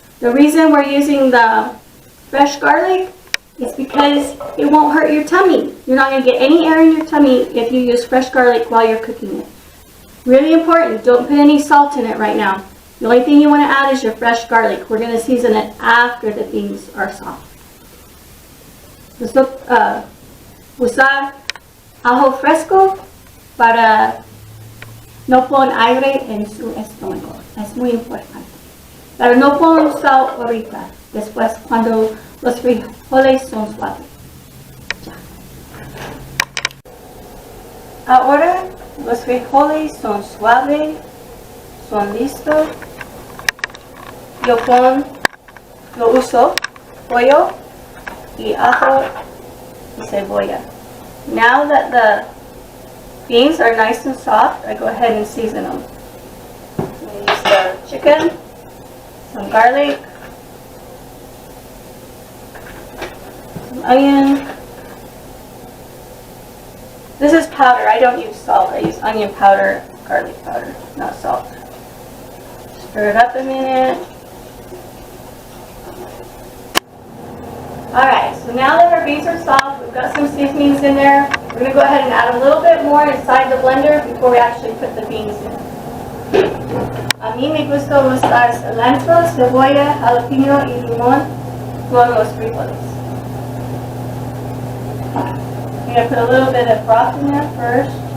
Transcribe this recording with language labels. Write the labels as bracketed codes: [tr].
[en] The reason we're using the fresh garlic is because it won't hurt your tummy. You're not going to get any air in your tummy if you use fresh garlic while you're cooking it. Really important, don't put any salt in it right now. The only thing you want to add is your fresh garlic. We're going to season it after the beans are soft. [es] Usar ajo fresco para no pon aire en su estómago. Es muy importante. Pero no pon sal ahorita, después cuando los frijoles son suaves. Ya. Ahora los frijoles son suaves, son listos. Yo uso pollo y ajo y cebolla. [en] Now that the beans are nice and soft, I go ahead and season them. I use the chicken, some garlic, some onion. This is powder. I don't use salt. I use onion powder, garlic powder, not salt. Stir it up a minute. Alright, so now that our beans are soft, we've got some seasonings in there. We're going to go ahead and add a little bit more inside the blender before we actually put the beans in. [es] A mí me gusta usar cilantro, cebolla, jalapeno y limón con los frijoles. [en] I'm going to put a little bit of broth in there first.